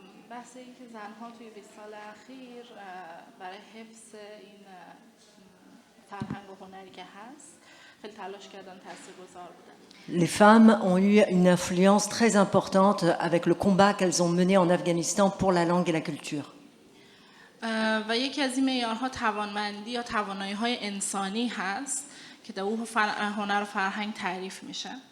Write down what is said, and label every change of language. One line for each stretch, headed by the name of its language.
Persian: بحث این که زنها توی 20 سال اخیر برای حفظ این فرهنگ و هنری که هست خیلی تلاش کردن، تاثیرگذار بودن.
French: Les femmes ont eu une influence très importante avec le combat qu'elles ont mené en Afghanistan pour la langue et la culture.
Persian: و یکی از این معیارها توانمندی یا توانایی‌های انسانی هست که در اون هنر و فرهنگ تعریف میشه.